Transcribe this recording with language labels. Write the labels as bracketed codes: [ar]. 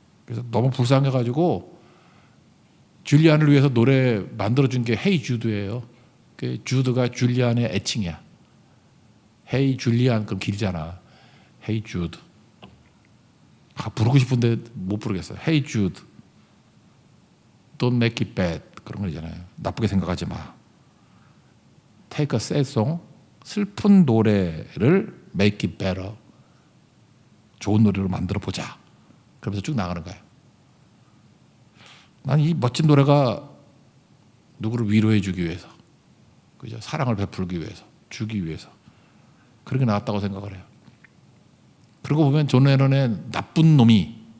[ko] 그래서 너무 불쌍해가지고 줄리안을 위해서 노래 만들어준 게 헤이 주드예요. 그 주드가 줄리안의 애칭이야. 헤이 줄리안 그럼 길잖아. 헤이 주드. 부르고 싶은데 못 부르겠어요. [en] Hey Jude, don't make it bad [ko] 그런 거 있잖아요. 나쁘게 생각하지 마. [en] Take a sad song, [ko] 슬픈 노래를 [en] make it better, [ko] 좋은 노래로 만들어 보자. 그러면서 쭉 나가는 거예요. 난 이 멋진 노래가 누구를 위로해 주기 위해서, 그죠? 사랑을 베풀기 위해서, 주기 위해서 그런 게 나왔다고 생각을 해요. 그러고 보면 존 레논의 나쁜 놈이